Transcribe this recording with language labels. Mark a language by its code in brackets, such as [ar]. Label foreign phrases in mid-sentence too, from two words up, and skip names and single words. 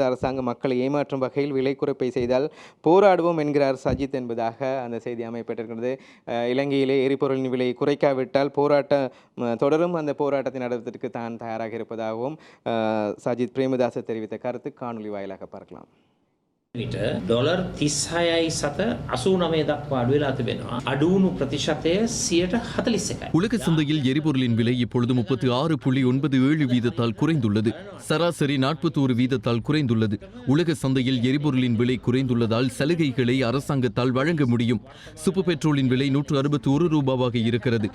[ta] அரசாங்கம் மக்களை ஏமாற்றும் வகையில் விலை குறைப்பை செய்தால் போராடுவோம் என்கிறார் சஜித் என்பதாக அந்த செய்தி அமைப்பட்டிருக்கின்றது. இலங்கையிலே எரிபொருளின் விலை குறைக்காவிட்டால் தொடரும் அந்த போராட்டத்தை நடத்துவதற்கு தான் தயாராக இருப்பதாகவும் சஜித் பிரேமதாச தெரிவித்த கருத்து காணொலி வாயிலாக பார்க்கலாம். [si] ඩොලර් 36යි සත 89 දක්වා අඩු වෙලා තිබෙනවා. අඩු වුණු ප්‍රතිශතය 41%. [ta] உலக சந்தையில் எரிபொருளின் விலை இப்பொழுது 36.97 வீதத்தால் குறைந்துள்ளது. சராசரி 41 வீதத்தால் குறைந்துள்ளது. உலக சந்தையில் எரிபொருளின் விலை குறைந்துள்ளதால் சலுகைகளை அரசாங்கத்தால் வழங்க முடியும். சூப்பர் பெட்ரோலின் விலை 161 ரூபாவாக இருக்கிறது.